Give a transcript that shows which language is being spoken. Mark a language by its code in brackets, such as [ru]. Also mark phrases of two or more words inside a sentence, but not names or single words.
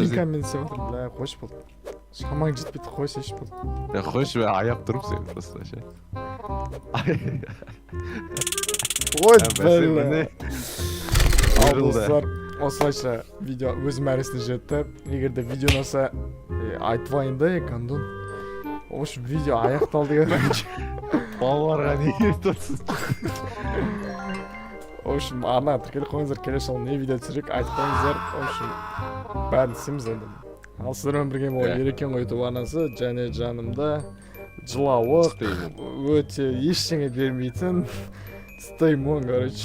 [kk] дубинкамен істеп отыр, бля, қойшы болды. Шамаң жетпейді, қойсайшы болды. Қойшы, аяп тұрып сен просто ше. Ой, Бәсе, бля. міне. Ал достар, осылайша видео өз мәресіне жетті. Егер де видео ұнаса, айтып да, Гандон. [ru] В общем, [kk] видео аяқталды. Балаларға не тұрсыз? [ru] В общем, [kk] арнаға тіркеліп қойыңыздар, келесі жолы не видео түсірейік, айтып қойыңыздар. [ru] В общем, [kk] бәрін істейміз енді. Ал сіздермен бірге ол Ерекен ғой YouTube арнасы, және жанымда жылауық, өте ештеңе бермейтін Стеймон, короче.